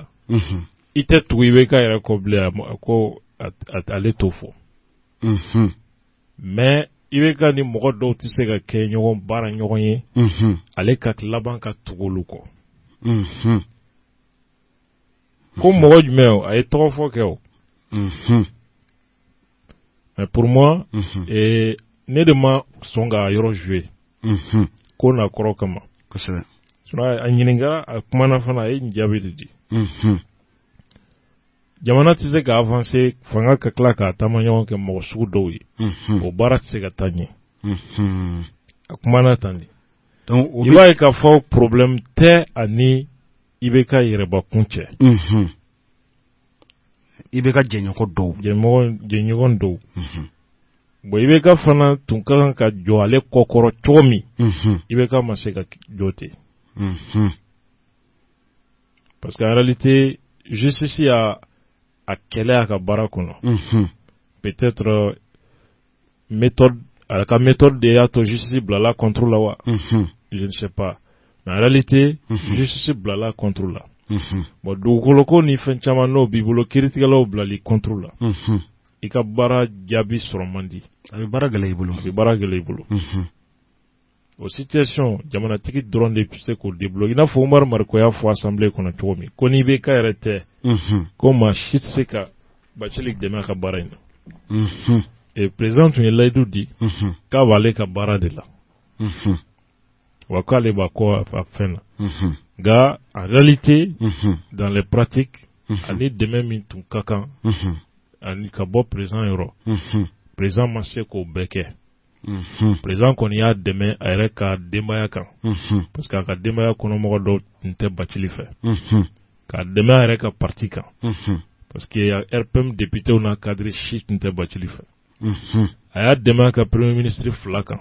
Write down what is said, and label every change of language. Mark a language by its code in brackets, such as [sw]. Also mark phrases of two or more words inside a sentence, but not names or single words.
[bm] I tɛ tugu i bɛ ka yɛrɛ kɔ bilen ko ale t'o fɔ. Mais i bɛ ka ni mɔgɔ dɔw tɛ se ka kɛ ɲɔgɔn baara ɲɔgɔn ye. Ale ka laban ka tugu olu kɔ. Ko mɔgɔ jumɛn o a ye tɔgɔ fɔ kɛ o. [fr] Mais pour moi, [bm] ne de ma sɔn ka yɔrɔ jouer. Ko na kɔrɔ kama. Kosɛbɛ. A ɲininka a kumana fana a ye nin jaabi de di. Jamana tɛ se ka avancer fanga ka tila k'a taama ɲɔgɔn kɛ mɔgɔ sugu dɔw ye. O baara tɛ se ka taa ɲɛ. A kumana tan de. I b'a ye k'a fɔ problème tɛ ani i bɛ ka yɛrɛbakun cɛ. I bɛ ka jɛɲɔgɔn dɔw. Jɛɲɔgɔn dɔw. Bon i bɛ ka fana tun ka kan ka jɔ ale kɔkɔrɔ cogo min. I bɛ ka ma se ka jɔ ten. [fr] parce qu'en réalité [bm] justice a kɛlɛ a ka baara kɔnɔ [fr] peut-être méthode [bm] a ka méthode de y'a to justice bilala [fr] contre la [bm] wa [fr] je ne sais pas mais en réalité [bm] justice bilala [fr] contre la [bm] bon dugukolo ko ni fɛn caman n'o b'i bolo kiiritigɛlaw bilali [fr] contre la [bm] i ka baara jaabi sɔrɔ man di a bɛ baara gɛlɛya i bolo o situation jamanatigi dɔrɔn de se k'o débloquer i n'a fɔ Umaru Mariko y'a fɔ assemblée kɔnɔ cogo min ko n'i bɛ ka yɛrɛ tɛ ko maa si tɛ se ka Bachelet dɛmɛ a ka baara in na [fr] et président [bm] tun ye layidu di k'a b'ale ka baara de la wa k'ale b'a kɔ a fɛn na nka [fr] en réalité dans les pratiques [bm] ani dɛmɛ min tun ka kan ani ka bɔ président yɔrɔ président ma se k'o bɛɛ kɛ président kɔni y'a dɛmɛ a yɛrɛ ka denbaya kan [fr] parce que [bm] a ka denbaya kɔnɔmɔgɔ dɔw tun tɛ Bachelet fɛ k'a dɛmɛ a yɛrɛ ka parti kan [fr] parce que [bm] RPM députéw n'a cadre si tun tɛ Bachelet fɛ a y'a dɛmɛ a ka [fr] premier ministre [bm] 2 kan